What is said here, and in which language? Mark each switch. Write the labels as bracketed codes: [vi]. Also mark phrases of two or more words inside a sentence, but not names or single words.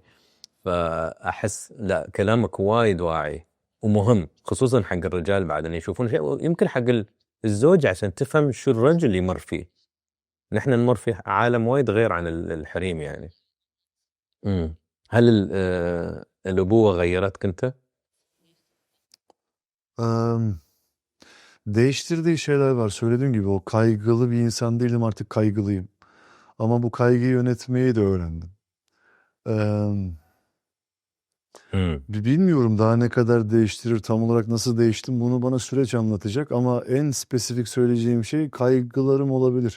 [ar] فاحس لا كلامك وايد واعي ومهم خصوصا حق الرجال بعد ان يشوفون شيء، يمكن حق الزوج عشان تفهم شو الرجل يمر فيه. نحن نمر في عالم وايد غير عن الحريم يعني. هل الابوه غيرتك انت؟ [tr] Değiştirdiği şeyler var. Söylediğim gibi o kaygılı bir insan değilim, artık kaygılıyım. Ama bu kaygıyı yönetmeyi de öğrendim. Bilmiyorum daha ne kadar değiştirir, tam olarak nasıl değiştim bunu bana süreç anlatacak ama en spesifik söyleyeceğim şey kaygılarım olabilir.